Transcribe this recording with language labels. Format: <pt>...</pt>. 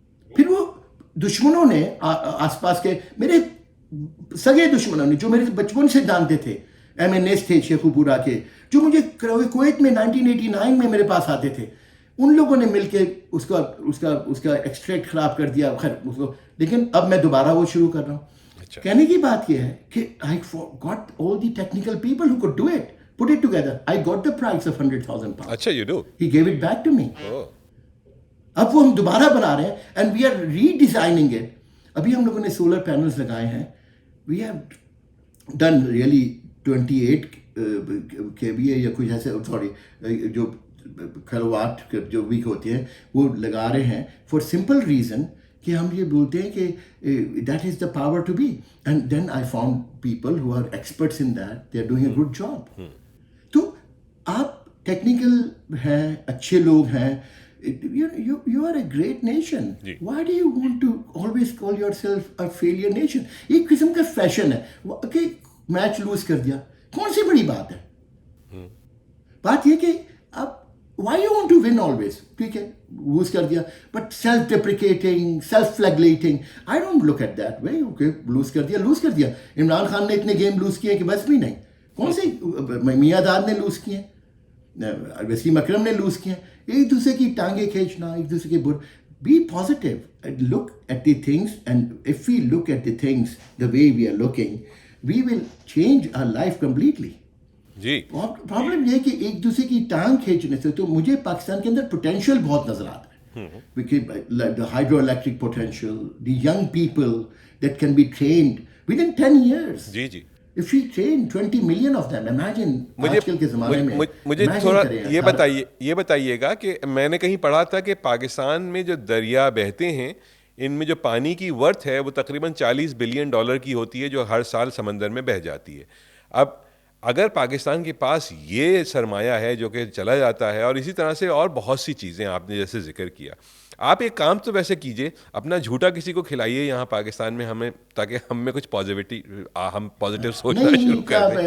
<ur>پھر وہ دشمنوں نے آس پاس کے میرے سگے دشمنوں نے جو میرے بچپن سے جانتے تھے, MNS تھے شیخو پورا کے, جو مجھے کویت میں 1989 میں میرے پاس آتے تھے, ان لوگوں نے مل کے اس کا ایکسٹریکٹ خراب کر دیا. خیر اس کو, لیکن اب میں دوبارہ وہ شروع کر رہا ہوں. کہنے کی بات یہ ہے کہ</ur> <en>I got all the technical people who could do it, put it together. I got the price of 100,000 pounds.</en> <ur>اچھا</ur> <en>you do. He gave it back to me.</en> <ur>اب وہ ہم دوبارہ بنا رہے ہیں</ur> <en>and we are redesigning it.</en> <ur>ابھی ہم لوگوں نے سولر پینلز لگائے ہیں.</ur> <en>We have done really</en> <ur>28 kVA یا کچھ ایسے, سوری جو کلو واٹ جو ویک ہوتے ہیں وہ لگا رہے ہیں</ur> <en>for simple reason</en> <ur>کہ ہم یہ بولتے ہیں کہ</ur> <en>That is the power to be. And then I found people who are experts in that, they are doing a good job.</en> <ur>تو آپ ٹیکنیکل ہیں, اچھے لوگ ہیں,</ur> <en>you are a great nation. Why do you want to always call yourself a failure nation?</en> <ur>ایک قسم کا fashion ہے کہ میچ لوز کر دیا, کون سی بڑی بات ہے. بات یہ کہ اب</ur> <en>why you want to win always,</en> <ur>ٹھیک ہے لوز کر دیا,</ur> <en>but self deprecating, self flagellating, I don't look at that way.</en> <ur>okay loose کر دیا. عمران خان نے اتنے گیم لوز کیے کہ بس بھی نہیں. کون سے میاں داد نے لوز کیے, وسیم اکرم نے لوز کیے. ایک دوسرے کی ٹانگیں کھینچنا, ایک دوسرے کے</ur> <en>be positive and look at the things, and if we look at the things the way we are looking, we will change our life completely.</en> <ur>جی problem یہ کہ ایک دوسرے کی ٹانگ کھینچنے سے تو مجھے پاکستان کے اندر پوٹینشیل بہت نظر آتا ہے.</ur> <en>the hydroelectric potential, the young people that can be trained within 10 years.</en> <ur>جی جی</ur> <en>if we train 20 million of them, imagine</en> <ur>آج کل کے زمانے میں. مجھے تھوڑا یہ بتائیے گا کہ میں نے کہیں پڑھا تھا کہ پاکستان میں جو دریا بہتے ہیں ان میں جو پانی کی ورتھ ہے وہ تقریباً $40 بلین کی ہوتی ہے جو ہر سال سمندر میں بہہ جاتی ہے. اب اگر پاکستان کے پاس یہ سرمایہ ہے جو کہ چلا جاتا ہے, اور اسی طرح سے اور بہت سی چیزیں آپ نے جیسے ذکر کیا, آپ ایک کام تو ویسے کیجئے, اپنا جھوٹا کسی کو کھلائیے یہاں پاکستان میں ہمیں, تاکہ ہم میں کچھ ہم پازیٹیو سوچنا شروع کر دیں.</ur>